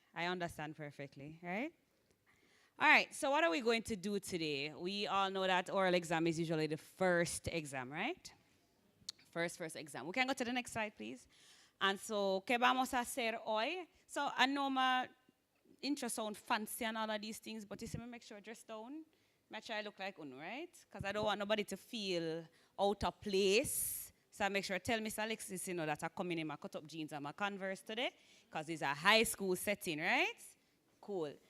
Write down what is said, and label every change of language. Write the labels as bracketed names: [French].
[English] I understand perfectly, right? All right, so what are we going to do today? We all know that oral exam is usually the first exam, right? First exam. We can go to the next slide, please. And so, [Spanish] ¿qué vamos a hacer hoy? [English] So, I know my intro sound fancy and all of these things, but you see me make sure I dress down. Make sure I look like Unu, right? Because I don't want nobody to feel out of place. So I make sure I tell Mr. Alexis, you know, that I come in my cut-up jeans and my Converse today, because it's a high school setting, right? Cool.